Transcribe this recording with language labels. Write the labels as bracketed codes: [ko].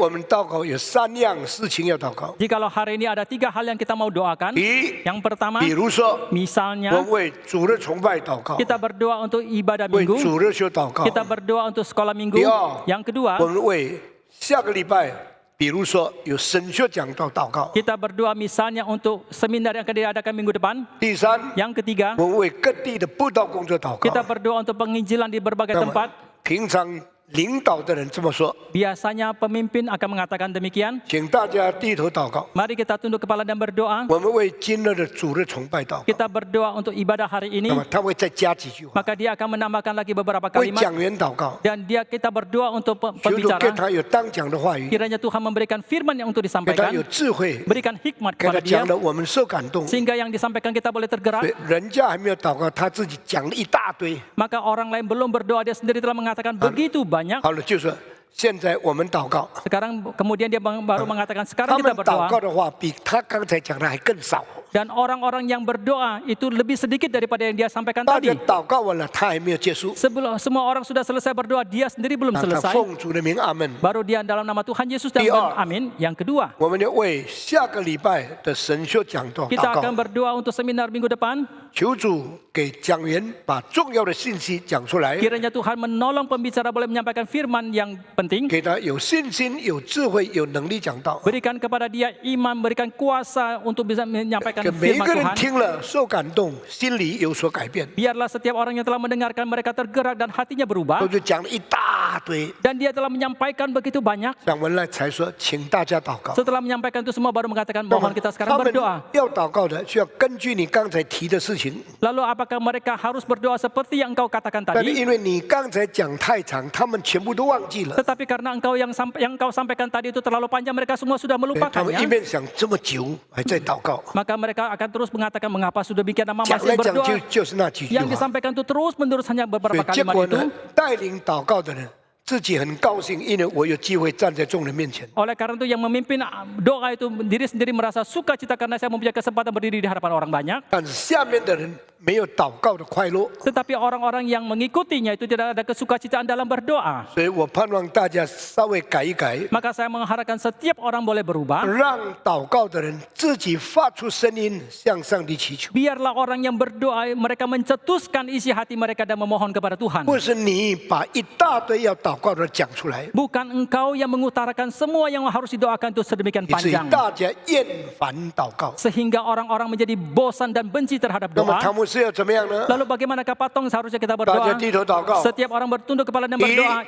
[zh] 我们祷告有3样事情要祷告， [id] Jikalau hari ini ada 3 hal yang kita mau doakan. [zh] 第一， [id] Yang pertama, [zh] 比如说， [id] misalnya [zh] 我们为主日崇拜祷告， [id] kita berdoa untuk ibadah [zh] 为 [id] minggu, [zh] 主日学祷告。 [id] kita berdoa untuk sekolah minggu. Dia. Yang kedua, [zh] 我们为下个礼拜，比如说有神学讲道祷告。 [id] kita berdoa misalnya untuk seminar yang akan diadakan minggu depan. [zh] 第三， [id] Yang ketiga, [zh] 我们为各地的布道工作祷告 [id] kita。 berdoa untuk penginjilan di berbagai [zh] 那么 [id] tempat. [zh] 平常领导的人这么说， [id] Biasanya pemimpin akan mengatakan demikian. [zh] 请大家低头祷告。 [id] Mari kita tunduk kepala dan berdoa. [zh] 我们为今日的主日崇拜祷告。 [id] Kita berdoa untuk ibadah hari ini. [zh] 那么他会再加几句话， [id] Maka dia akan menambahkan lagi beberapa [zh] 为 [id] kalimat. [zh] 讲员祷告， [id] Dan kita berdoa untuk [zh] 求主给 [id] pembicara. [zh] 他有当讲的话语， [id] Kiranya Tuhan memberikan firman yang untuk [zh] 给他 [id] disampaikan. [zh] 有智慧， [id] Berikan hikmat [zh] 给他 [id] kepada dia. [zh] 讲的我们受感动。 [id] Sehingga yang disampaikan kita boleh tergerak. [zh] 对，人家还没有祷告，他自己讲了一大堆。 [id] Maka orang lain belum berdoa, dia sendiri telah mengatakan begitu banyak. [zh] 好了，就说现在我们祷告， [id] Sekarang kemudian dia baru mengatakan [zh] 他 [id] sekarang [zh] 们 [id] kita [zh] 祷告 [id] berdoa. [zh] 的话比他刚才讲的还更少。 [id] Dan orang-orang yang berdoa itu lebih sedikit daripada yang dia sampaikan [zh] 大家 [id] tadi. [zh] 祷告完了，他还没有结束。 [id] Sebelum semua orang sudah selesai berdoa, dia sendiri belum [zh] 那他 [id] selesai. [zh] 奉主的名，阿门。 [id] Baru dia dalam nama Tuhan Yesus dan Dia. amin. Yang kedua, [zh] 我们要为下个礼拜的神学讲道 [id] kita [zh] 祷 [id] akan [zh] 告， [id] berdoa untuk seminar minggu depan. [zh] 求主给讲员把重要的信息讲出来， [id] Kiranya Tuhan menolong pembicara boleh menyampaikan firman yang penting. [zh] 给他有信心、有智慧、有能力讲道。 [id] Berikan kepada dia iman, berikan kuasa untuk bisa menyampaikan [zh] 给每一 [id] firman [zh] 个人 [id] Tuhan. [zh] 听了受感动，心里有所改变。 [id] Biarlah setiap orang yang telah mendengarkan mereka tergerak dan hatinya [zh] 我 [id] berubah. [zh] 就讲了一大堆， [id] Dan dia telah menyampaikan begitu banyak. [zh] 讲完了才说，请大家祷告。 [id] Setelah menyampaikan itu semua baru mengatakan [zh] 那么 [id] mohon kita [zh] 他 [id] sekarang [zh] 们 [id] berdoa. [zh] 要祷告的，需要根据你刚才提的事情。 [id] Lalu apakah mereka harus berdoa seperti yang engkau katakan [zh] 但是 [id] tadi? [zh] 因为你刚才讲太长，他们全部都忘记了。 [id] Tetapi karena yang engkau sampaikan tadi itu terlalu panjang, mereka semua sudah [zh] 他们一 [id] melupakannya. [zh] 面想这么久还在祷告， [id] Maka mereka akan terus mengatakan mengapa sudah demikian lama [zh] 讲 [id] masih [zh] 来讲 [id] berdoa. [zh] 就是那几句 [id] Yang [zh] 话。 [id] disampaikan itu terus menerus hanya [zh] 所 [id] beberapa [zh] 以结 [id] kalimat [zh] 果 [id] itu. [zh] 呢，带领祷告的人自己很高兴，因为我有机会站在众人面前。 [id] Oleh karena itu yang memimpin doa itu diri sendiri merasa sukacita karena saya mempunyai kesempatan berdiri di hadapan orang banyak. [zh] 但是下面的人没有祷告的快乐， [id] Tetapi orang-orang yang mengikutinya itu tidak ada kesukacitaan dalam berdoa. [zh] 所以我盼望大家稍微改一改， [id] Maka saya mengharapkan setiap orang boleh berubah. [zh] 让祷告的人自己发出声音向上帝祈求， [id] Biarlah orang yang berdoa mereka mencetuskan isi hati mereka dan memohon kepada Tuhan. [zh] 不是你把一大堆要祷告的讲出来， [id] Bukan engkau yang mengutarakan semua yang harus didoakan itu sedemikian [zh] 以至于 [id] panjang. [zh] 大家厌烦祷告。 [id] Sehingga orang-orang menjadi bosan dan benci terhadap [zh] 那么他 [id] doa. [zh] 们是要怎么样呢？ [id] Lalu bagaimanakah patong seharusnya kita berdoa? [zh] 家低头祷告。 [id] Setiap orang bertunduk kepala dan berdoa.